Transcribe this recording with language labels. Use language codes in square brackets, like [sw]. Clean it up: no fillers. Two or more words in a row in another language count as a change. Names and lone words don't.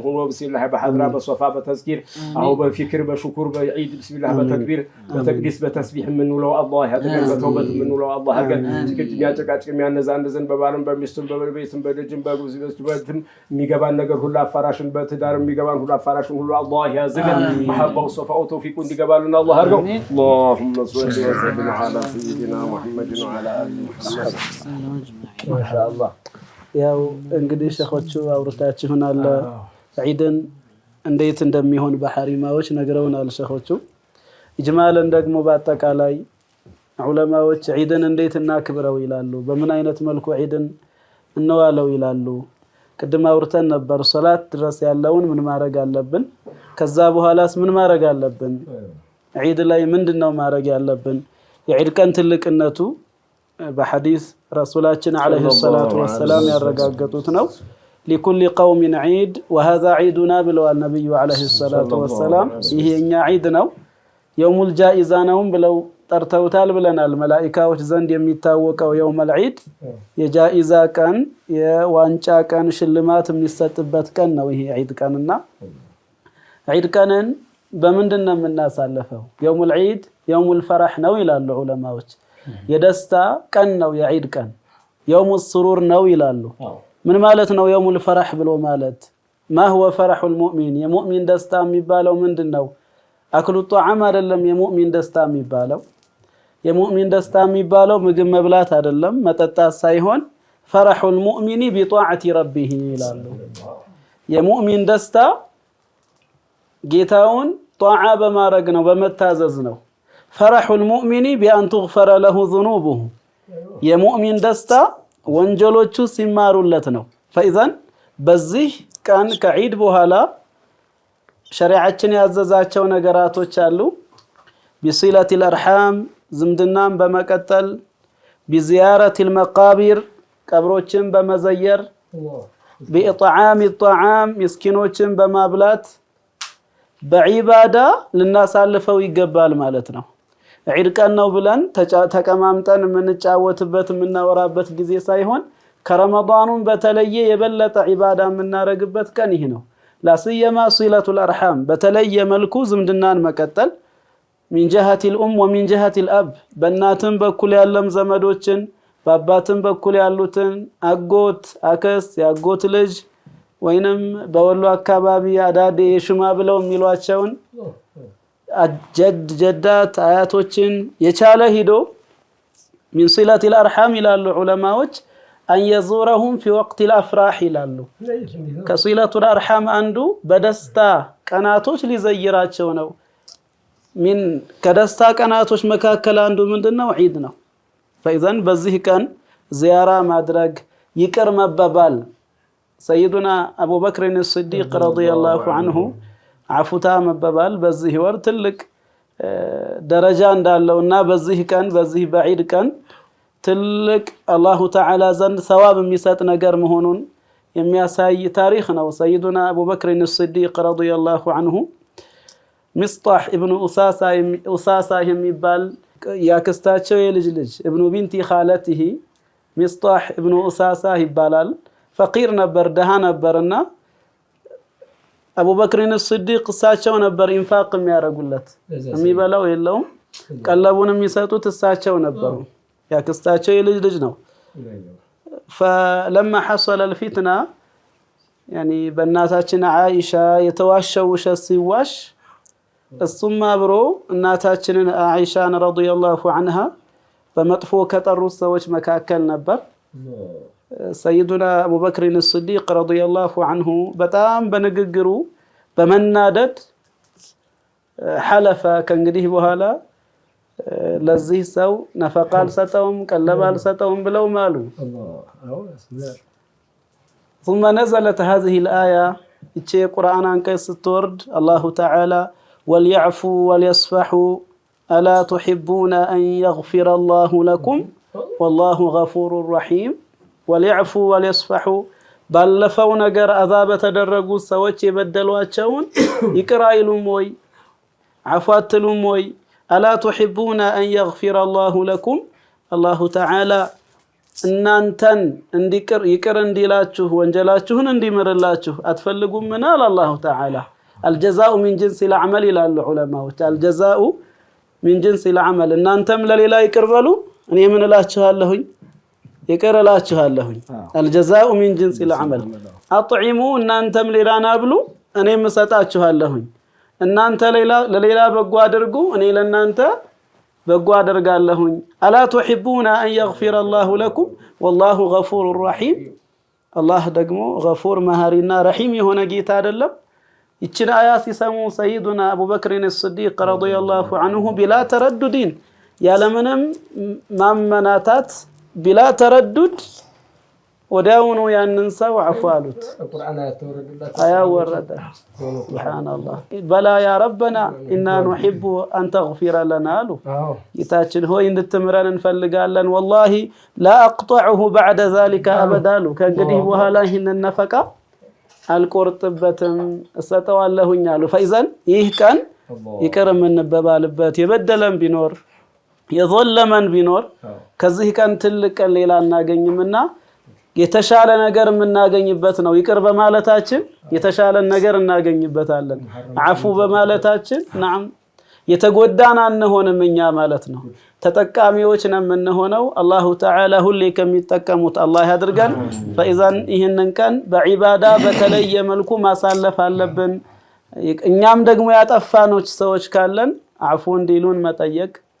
[am] ሆኖ بسم በሐድራ በሶፋ በተዝኪር አው በፊክር በሽኩር በዒድ بسم በተክቢር በተቅዲስ በተስቢህ ምንውለው الله ያደርገን በተውበት ምንውለው الله አድርገን ትክክለኛ ጨቃጭቅ የሚያነዛንዘን በባልም በሚስቱም በቤትም በደጅም በጉዝበትም የሚገባን ነገር ሁሉ አፋራሽን በትዳር የሚገባን ሁሉ አፋራሽን ሁሉ الله ያዘገን መሐባው ሶፋው ተውፊቁ እንዲገባልን الله አድርገው [ar] اللهم صل وسلم على سيدنا محمد وعلى اله محمد ما شاء الله [am] ያው እንግዲህ ሸኾቹ አውርታችሁናል ዒድን እንዴት እንደሚሆን በሐሪማዎች ነግረውናል ሸኾቹ ኢጅማልን ደግሞ በአጠቃላይ ዑለማዎች ዒድን እንዴት እናክብረው ይላሉ በምን አይነት መልኩ ዒድን እንዋለው ይላሉ ቅድም አውርተን ነበር ሶላት ድረስ ያለውን ምን ማድረግ አለብን ከዛ በኋላስ ምን ማድረግ አለብን ዒድ ላይ ምንድነው ማድረግ ያለብን የዒድ ቀን ትልቅነቱ በሐዲስ ረሱላችን [ar] عليه الصلاة والسلام [am] ያረጋገጡት ነው [ar] لكل قوم عيد وهذا عيدنا [am] ብለዋል ነብዩ [ar] عليه الصلاة والسلام [am] ይሄኛ ዒድ ነው [ar] يوم الجائزة [am] ነው ብለው ጠርተውታል ብለናል መላእክቶች ዘንድ የሚታወቀው [ar] يوم العيد [am] የጃኢዛ ቀን የዋንጫ ቀን ሽልማት የሚሰጥበት ቀን ነው ይሄ ዒድ ቀንና ዒድ ቀንን በምንድነው የምናሳልፈው [ar] يوم العيد يوم الفرح [am] ነው ይላሉ ዑለማዎች የደስታ ቀን ነው የዒድ ቀን [ar] يوم السرور [am] ነው ይላሉ ምን ማለት ነው [ar] يوم الفرح [am] ብሎ ማለት [ar] ما هو فرح المؤمن [am] የሙእሚን ደስታ የሚባለው ምንድነው [ar] أكل الطعام [am] አይደለም የሙእሚን ደስታ የሚባለው የሙእሚን ደስታ የሚባለው ምግብ መብላት አይደለም መጠጣት ሳይሆን [ar] فرح المؤمن بطاعة ربه [am] ይላሉ የሙእሚን ደስታ ጌታውን ጧዓ በማድረግ ነው በመታዘዝ ነው [ar] فرح المؤمن بأن تغفر له ذنوبه [am] የሙእሚን ደስታ ወንጀሎቹ ሲማሩለት ነው فاذا በዚህ ቀን ከዒድ በኋላ ሸሪዓችን ያዘዛቸው ነገራቶች አሉ [ar] بصلة الارحام [am] ዝምድናን በመቀጠል [ar] بزيارة المقابر [am] ቀብሮችን በመዘየር [ar] بإطعام الطعام [am] ምስኪኖችን በማብላት በዒባዳ ልናሳልፈው ይገባል ማለት ነው ዒድ ቀን ነው ብለን ተቀማምጠን የምንጫወትበት የምናወራበት ጊዜ ሳይሆን ከረመዳኑን በተለየ የበለጠ ዒባዳ የምናረግበት ቀን ይሄ ነው ላስየማ [ar] صلة الارحام [am] በተለየ መልኩ ዝምድናን መቀጠል [ar] من جهة الام ومن جهة الاب [am] በእናትም በኩል ያለም ዘመዶችን በአባትም በኩል ያሉትን አጎት አክስት ያጎት ልጅ ወይንም በወሎ አካባቢ አዳዴ ሽማ ብለው የሚሏቸውን ጀዳት አያቶችን የቻለ ሂዶ [ar] من صلة الارحام [am] ይላሉ ዑለማዎች [ar] أن يزورهم في وقت الأفراح [am] ይላሉ ከሲለቱል አርሐም አንዱ በደስታ ቀናቶች ሊዘይራቸው ነው من ከደስታ ቀናቶች መካከል አንዱ ምንድነው ዒድ ነው فإذا በዚህ ቀን ዚያራ ማድረግ ይቅር መባባል [ar] سيدنا أبو بكر الصديق رضي الله عنه [am] አፉታ መባባል በዚህ ወር ትልቅ ደረጃ እንዳለውና በዚህ ቀን በዚህ በዒድ ቀን ትልቅ [ar] الله تعالى [am] ዘንድ ሰዋብ የሚሰጥ ነገር መሆኑን የሚያሳይ ታሪክ ነው [ar] سيدنا أبو بكر الصديق رضي الله عنه مصطح ابن أساسة [am] የሚባል ያክስታቸው የልጅ ልጅ [ar] ابن بنت خالته مصطح ابن أساسة [am] ይባላል فقير ነበር ደሃ ነበርና [ar] أبو بكر الصديق [am] እሳቸው ነበር ኢንፋቅ የሚያደርጉለት የሚበላው የለውም ቀለቡን የሚሰጡት እሳቸው ነበሩ ያክስታቸው የልጅ ልጅ ነው [ar] فلما حصل الفتنة يعني [am] በእናታችን አይሻ የተዋሸው ውሸት ሲዋሽ እሱም አብሮ እናታችንን አይሻን ረዲየላሁ عنها በመጥፎ ከጠሩት ሰዎች መካከል ነበር [ar] سيدنا أبو بكر الصديق رضي الله عنه [am] በጣም በንግግሩ በመናደድ حلف ከእንግዲህ በኋላ ለዚህ ሰው ነፈቃ አልሰጠውም ቀለብ አልሰጠውም ብለው ማሉ [ar] ثم نزلت هذه الآية [am] እቺ የቁርአን አንቀጽ ስትወርድ [ar] الله تعالى وليعفوا وليصفحوا ألا تحبون أن يغفر الله لكم والله غفور رحيم وليعفوا وليصفحوا [am] ባለፈው ነገር አዛብ ተደረጉ ሰዎች የበደሏቸውን ይቅር አይሉም ወይ አፏትሉም ወይ [ar] ألا تحبون أن يغفر الله لكم الله تعالى [am] እናንተን እንዲቅር ይቅር እንዲላችሁ ወንጀላችሁን እንዲምርላችሁ አትፈልጉም ምን አለ [ar] الله تعالى الجزاء من جنس العمل [am] ይላሉ ዑለማዎች [ar] الجزاء من جنس العمل [am] እናንተም ለሌላ ይቅር በሉ እኔ ምን እላችኋለሁኝ ይቅር እላችኋለሁኝ [ar] الجزاء من جنس العمل اطعموا [am] እናንተም ሌላና ብሉ እኔም እሰጣችኋለሁኝ እናንተ ለሌላ በጎ አድርጉ እኔ ለናንተ በጎ አደርጋለሁኝ [ar] ألا تحبون أن يغفر الله لكم والله غفور رحيم [am] الله ደግሞ غفور መሐሪና ረሂም የሆነ ጌታ አይደለም ይችን አያ ሲሰሙ [ar] سيدنا أبو بكر الصديق رضي الله عنه بلا تردد [am] ያለምንም ማመናታት [ar] بلا تردد [am] ወዳውኑ ያንን ሰው አፏሉት አያ ወረደ [ar] سبحان الله بلا يا ربنا إنا نحب أن تغفر لنا له [am] ይታችን ሆይ እንድትምረን እንፈልጋለን [ar] والله لا أقطعه بعد ذلك أبدا له [am] ከእንግዲህ በኋላ ይሄንን ነፈቃ አልቆርጥበትም እሰጠዋለሁኝ አሉ فإذا ይህ ቀን ይቅር የምንበባልበት የበደለም ቢኖር የዘለመን ቢኖር ከዚህ ቀን ትልቅ ቀን ሌላ እናገኝምና የተሻለ ነገር የምናገኝበት ነው ይቅር በማለታችን የተሻለ ነገር እናገኝበታለን አፉ በማለታችን نعم የተጎዳና አንሆንም እኛ ማለት ነው ተጠቃሚዎች ነን የምንሆነው [ar] الله تعالى [am] ሁሌ ከሚጠቀሙት አላህ ያድርገን فإذا ይሄንን ቀን በዒባዳ በተለየ መልኩ ማሳለፍ አለብን እኛም ደግሞ ያጠፋኖች ሰዎች ካለን አፉ እንዲሉን መጠየቅ